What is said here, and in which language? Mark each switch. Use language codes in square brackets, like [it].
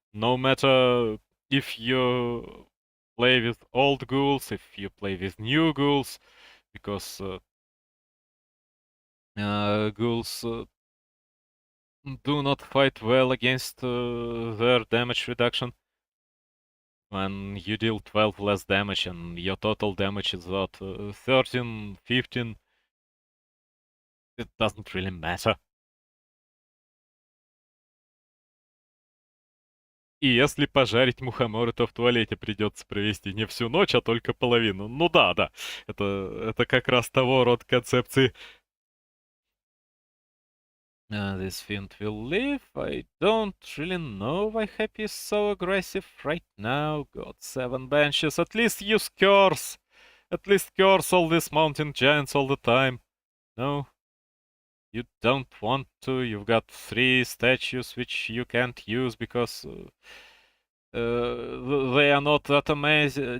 [en] No matter if you play with old ghouls, if you play with new ghouls, because ghouls do not fight well against their damage reduction. When you deal 12 less damage and your total damage is about 13, 15, it doesn't really matter. [ru] И если пожарить мухоморы, то в туалете придется провести не всю ночь, а только половину. Ну да, да. Это как раз того рода концепции. [en] This fiend will live. I don't really know why Happy is so aggressive right now. Got 7 benches. At least use curse. At least curse all these mountain giants all the time. No, you don't want to. You've got 3 statues which you can't use because they are not that amazing.